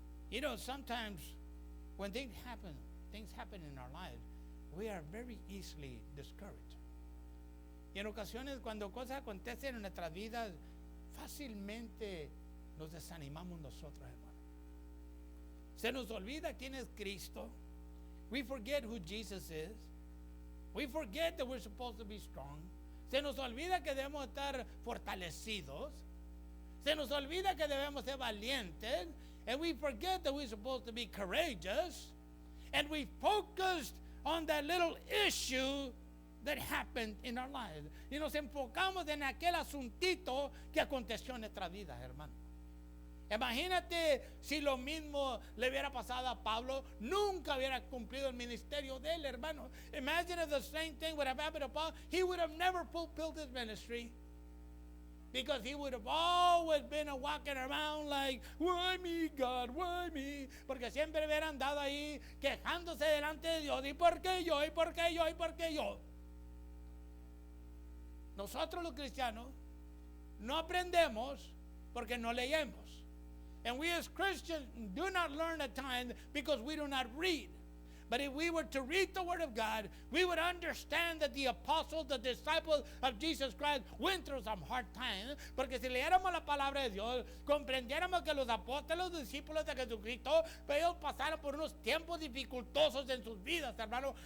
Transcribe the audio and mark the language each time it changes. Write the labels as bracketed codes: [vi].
[en] You know, sometimes when things happen in our lives, we are very easily discouraged. [es] Y en ocasiones cuando cosas acontecen en nuestras vidas, fácilmente nos desanimamos nosotros, hermano. Se nos olvida quién es Cristo. [en] We forget who Jesus is. We forget that we're supposed to be strong. [es] Se nos olvida que debemos estar fortalecidos. Se nos olvida que debemos ser valientes. [en] And we forget that we're supposed to be courageous. And we focused on that little issue that happened in our lives. [es] Y nos enfocamos en aquel asuntito que aconteció en nuestra vida, hermano. Imagínate si lo mismo le hubiera pasado a Pablo, nunca hubiera cumplido el ministerio de él, hermano. [en] Imagine if the same thing would have happened to Paul. He would have never fulfilled his ministry. Because he would have always been walking around like, why me, God, why me? [es] Porque siempre hubiera andado ahí quejándose delante de Dios. ¿Y por qué yo? ¿Y por qué yo? ¿Y por qué yo? Nosotros los cristianos no aprendemos porque no leemos. [en] And we as Christians do not learn at times because we do not read. But if we were to read the Word of God, we would understand that the apostles, the disciples of Jesus Christ went through some hard times. [es] Porque si leéramos la palabra de Dios, comprendiéramos que los apóstoles, los discípulos de Jesucristo, ellos pasaron por unos tiempos dificultosos en sus vidas, hermano.